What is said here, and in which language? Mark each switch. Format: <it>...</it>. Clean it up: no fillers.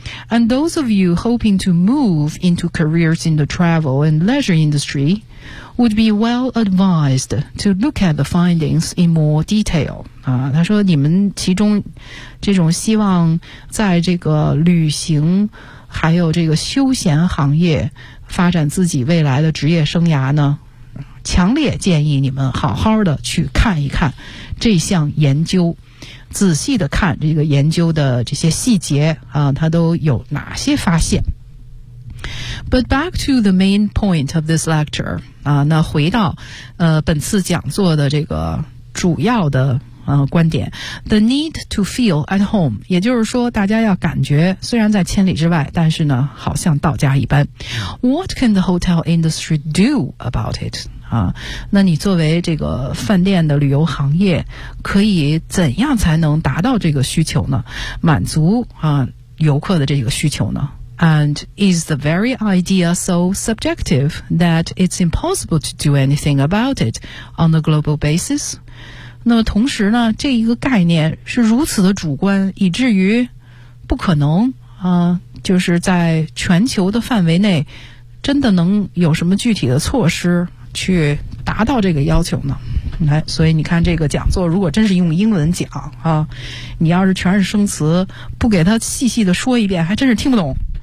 <en>And those of you hoping to move into careers in the travel and leisure industry. Would be well advised to look at the findings in more detail.</en> <zh>啊，他说你们其中这种希望在这个旅行还有这个休闲行业发展自己未来的职业生涯呢，强烈建议你们好好的去看一看这项研究，仔细的看这个研究的这些细节啊，它都有哪些发现。</zh> <en>But back to the main point of this lecture.</en> <zh>啊，那回到本次讲座的这个主要的观点。</zh> <en>The need to feel at home.</en> <zh>也就是说大家要感觉虽然在千里之外，但是呢好像到家一般。</zh> <en>What can the hotel industry do about it?</en> <zh>啊，那你作为这个饭店的旅游行业，可以怎样才能达到这个需求呢？满足游客的这个需求呢？</zh> <en>And is the very idea so subjective that it's impossible to do anything about it on a global basis?</en> <zh>那么同时呢，这一个概念是如此的主观，以至于不可能啊，就是在全球的范围内，真的能有什么具体的措施去达到这个要求呢？来，所以你看这个讲座如果真是用英文讲啊，你要是全是生词不给他细细的说一遍还真是听不懂。</zh>